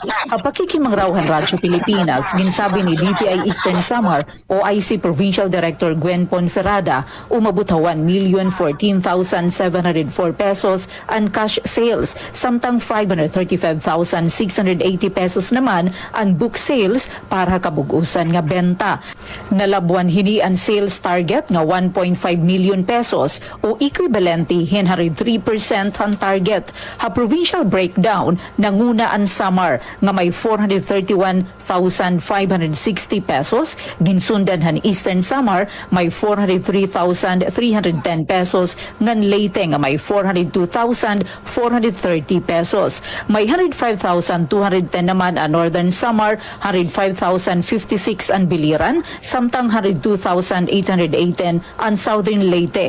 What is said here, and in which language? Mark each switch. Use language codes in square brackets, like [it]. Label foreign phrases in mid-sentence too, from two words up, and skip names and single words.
[war] Ang pakikimanggrawhan Radyo Pilipinas ginsabi ni DTI Eastern Samar OIC Provincial Director Gwen Ponferrada umabot 1,014,704 pesos ang [en] cash sales [war] samtang 535,680 pesos naman ang [en] book sales [war] para kabug-usan nga benta. Nalabuan hini ang [en] sales target [war] nga 1.5 million pesos o equivalente 103% ang target. Ha [en] provincial breakdown [war] nanguna ang Samar nga may 431,560 pesos, ginsundan han Eastern Samar may 403,310 pesos, ngan Leyte nga may 402,430 pesos. May 105,210 naman ang Northern Samar, 105,056 ang Biliran, samtang 102,818 ang Southern Leyte.